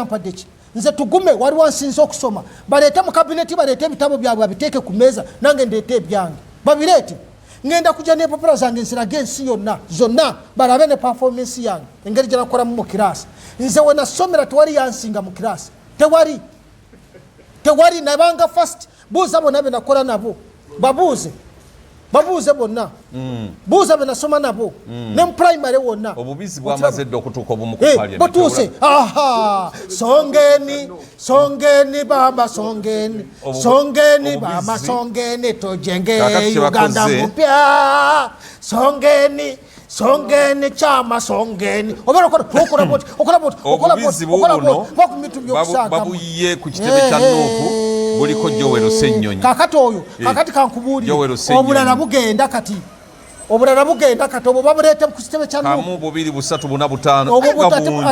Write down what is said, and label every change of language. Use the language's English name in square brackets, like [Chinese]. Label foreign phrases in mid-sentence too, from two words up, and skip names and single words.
[Ganda] yampadde ki nze tugume waliwo nsinza okusoma baleete mu kabineti baleete ebitabo byabwe babiteeke ku meeza nange ndeete ebyange babireete ngenda kujja n'empapula zange nzirage ensi yonna zonna balabe ne performance yange engeri gye nakolamu mu kirasi nze we nasomera tewali yansinga mu kirasi tewali nabanga first buuza bonna be nakola nabo babuuze bonna buuza be nasoma nabo ne mu primary wonna obubizi bwamaze dde okutuuka obumu ku parliament [Swahili] batuuse songeni baba songeni baba songeni tojenge Uganda mpya songeni chama songeni [Ganda] obubizi buno babuyiye ku kitebe kya Nuupu buliko Jowero Senyonyi kakati oyo kakati kankubuulire obulala bugenda kati obwo babuleete ku kitebe kya Nuupu 1 2 3 4 5